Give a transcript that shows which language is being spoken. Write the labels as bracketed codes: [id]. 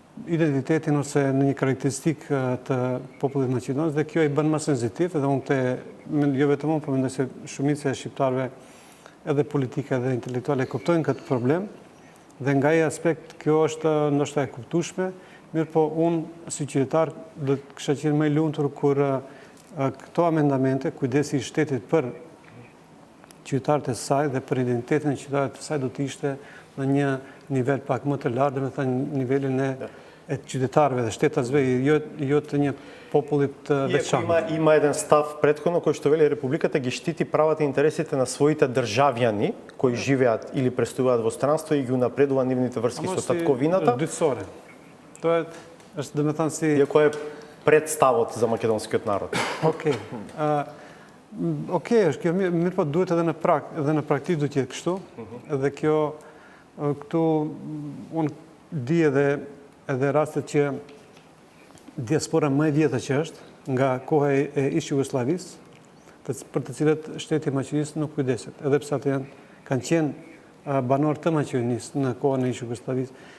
[sq] identitetin ose në një karakteristik të popullit Maqedonës dhe kjo i bën më senzitiv edhe unë jo vetëm unë, por mendoj se shumica e shqiptarëve edhe politike dhe intelektuale kuptojnë këtë problem dhe nga ai aspekt kjo është ndoshta e kuptueshme, mirë po unë si qytetar do të kisha qenë më i lumtur kur këto amendamente, kujdesi i shtetit për qytetarët e saj dhe për identitetin e qytetarëve të saj do të ishte në një nivel pak më të lartë, me thënë nivelin e qytetarëve dhe shtetasve, jo të një popullit të veçantë. [mk] Има един став претходно кој што вели Републиката ги штити правата и интересите на своите државјани кои живеат или престојуваат во странство и ги унапредува нивните врски со татковината. [sq] Dytësore. [mk] Тоа [sq] është dhe me thënë si... [mk] Иако е представот за македонскиот народ. Окей. [sq] Окей, është kjo mirë po duhet edhe në praktikë duhet jetë kështu. Edhe kjo këtu unë di edhe rastet që diaspora më e vjetër që është nga koha e ish Jugosllavisë, për të cilët shteti i Maqedonisë nuk kujdeset, edhe pse ata kanë qenë banor të Maqedonisë në kohën e ish Jugosllavisë.